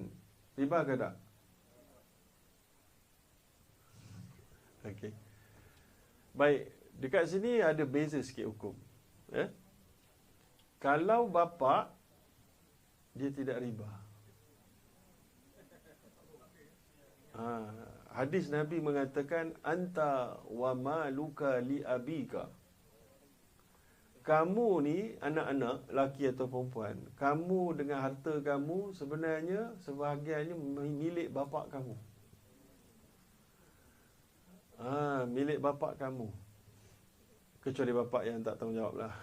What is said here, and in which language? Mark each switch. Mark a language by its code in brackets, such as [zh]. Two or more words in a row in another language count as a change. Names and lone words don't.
[ms] Riba ke tak? Okey. Baik, dekat sini ada beza sikit hukum. Kalau bapa dia tidak riba. Hadis Nabi mengatakan [ar] أنت ومالك لأبيك. [ms] Kamu ni anak-anak lelaki atau perempuan, kamu dengan harta kamu sebenarnya sebahagiannya milik bapa kamu. Milik bapa kamu. Kecuali bapa yang tak tanggungjawab lah.